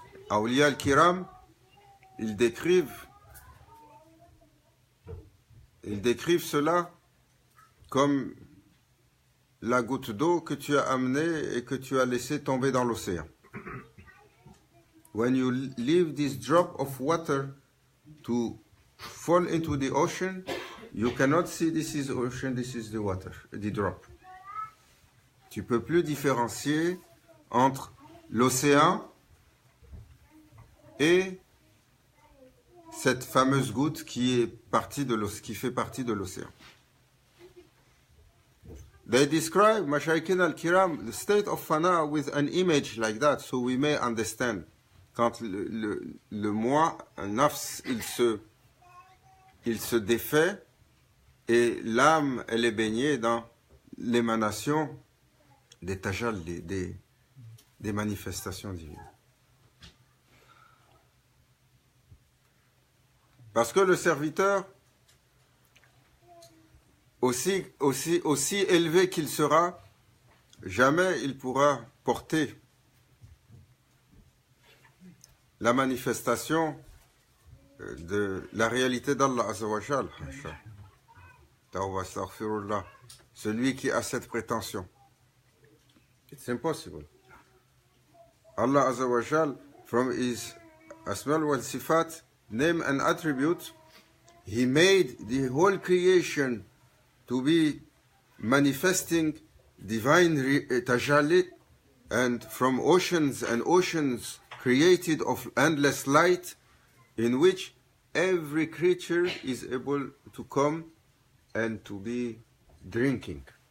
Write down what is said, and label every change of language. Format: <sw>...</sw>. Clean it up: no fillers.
<fr>Awliya al-Kiram, ils décrivent cela comme la goutte d'eau que tu as amenée et que tu as laissée tomber dans l'océan.</fr> <en>When you leave this drop of water to fall into the ocean, you cannot see this is ocean, this is the water, the drop.</en> <fr>Tu peux plus différencier entre l'océan et cette fameuse goutte qui fait partie de l'océan.</fr> <en>They describe, Mashayikhin al-Kiram, the state of fana with an image like that, so we may understand.</en> <fr>Quand le moi, un nafs, il se défait, et l'âme, elle est baignée dans l'émanation des tajal, des manifestations divines. Parce que le serviteur, aussi élevé qu'il sera, jamais il pourra porter la manifestation de la réalité d'Allah Azza wa Jal. Tawba astaghfirullah. Celui qui a cette prétention.</fr> <en>It's impossible. Allah Azza wa Jal, from his Asma wal Sifat, name and attribute, he made the whole creation to be manifesting divine tajalli, and from oceans and oceans created of endless light, in which every creature is able to come and to be drinking.</en>